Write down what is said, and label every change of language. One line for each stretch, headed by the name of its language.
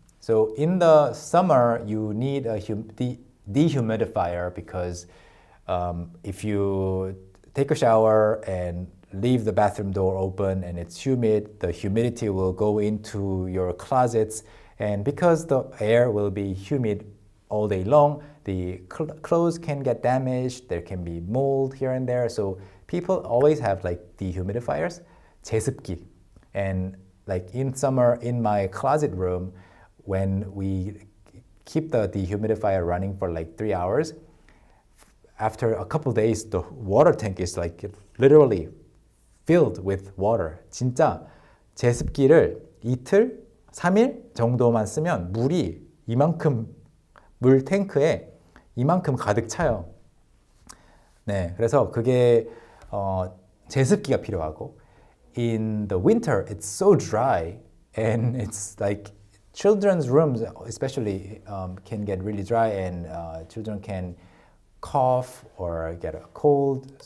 English: So in the summer, you need a dehumidifier because if you take a shower and leave the bathroom door open and it's humid, the humidity will go into your closets, and because the air will be humid all day long, the clothes can get damaged, there can be mold here and there, so people always have like dehumidifiers, 제습기. And like in summer in my closet room, when we keep the dehumidifier running for like 3 hours, after a couple days the water tank is like literally filled with water.
Korean: 진짜 제습기를 이틀, 3일 정도만 쓰면 물이 이만큼, 물 탱크에 이만큼 가득 차요. 네, 그래서 그게 제습기가 필요하고,
English: in the winter it's so dry and it's like children's rooms especially can get really dry, and children can cough or get a cold.